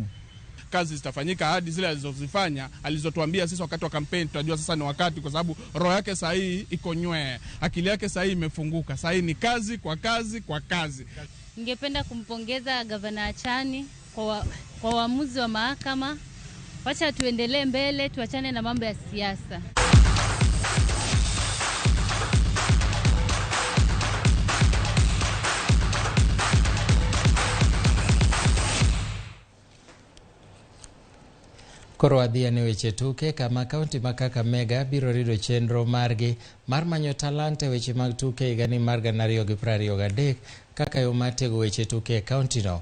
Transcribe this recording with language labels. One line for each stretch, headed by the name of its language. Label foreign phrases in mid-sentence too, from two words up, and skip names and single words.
Swahili: Kazi zitafanyika hadi zile alizozifanya, alizotuambia sisi wakati wa campaign. Tutajua sasa ni wakati, kwa sababu roho yake sasa hii iko nywe, akili yake sasa hii imefunguka. Sasa hii ni kazi kwa kazi kwa kazi. Ningependa kumpongeza Gavana Achani kwa uamuzi wa mahakama. Wacha tuendelee mbele, tuachane na mambo ya siasa.
Luo (Kenya and Tanzania): Koro adhia ne weche tuke kama kaunti ma Kakamega biro rido chenro margi mar manyo talante weche mag tuke higani mar 2023 kaka yo mar tego weche tuke e kaunti no.